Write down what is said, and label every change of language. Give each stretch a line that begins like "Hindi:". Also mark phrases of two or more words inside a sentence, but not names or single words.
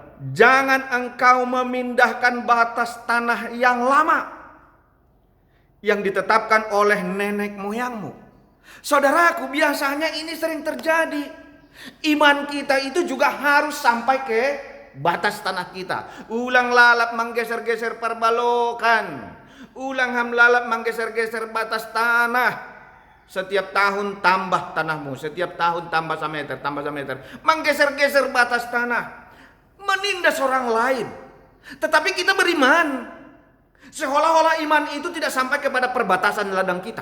Indonesian: Jangan engkau memindahkan batas tanah yang lama yang ditetapkan oleh nenek moyangmu. Saudaraku, biasanya ini sering terjadi. Iman kita itu juga harus sampai ke batas tanah kita.
Batak Simalungun: Ulang lalap menggeser-geser perbalokan. Ulang ham lalap
Indonesian: menggeser-geser batas tanah. Setiap tahun tambah tanahmu, setiap tahun tambah sameter, menggeser-geser batas tanah, menindas orang lain. Tetapi kita beriman, seolah-olah iman itu tidak sampai kepada perbatasan ladang kita.